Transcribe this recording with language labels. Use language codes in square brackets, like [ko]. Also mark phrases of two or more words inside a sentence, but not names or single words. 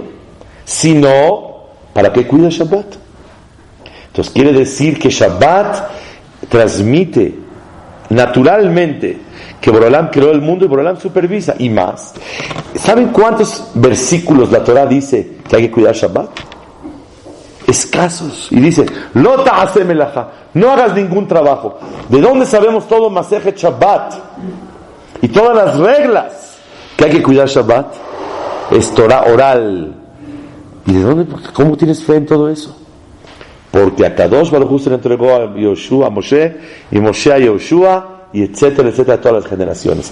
[es] Si no, ¿para qué cuida Shabbat? Entonces quiere decir que Shabbat transmite naturalmente que Borolam creó el mundo y Borolam supervisa. Y más, ¿saben cuántos versículos la Torah dice que hay que cuidar Shabbat? Escasos. Y dice, [he] Lo ta'aseh melajá, [es] no hagas ningún trabajo. ¿De dónde sabemos todo Masejet Shabbat? Y todas las reglas que hay que cuidar Shabbat. Es Torah oral. ¿Y de dónde? ¿Cómo tienes fe en todo eso? Porque a [he] Kadosh Baruj Hu [es] se le entregó a Yoshua, a Moshe, y Moshe a Yoshua, y etcétera, etcétera, a todas las generaciones.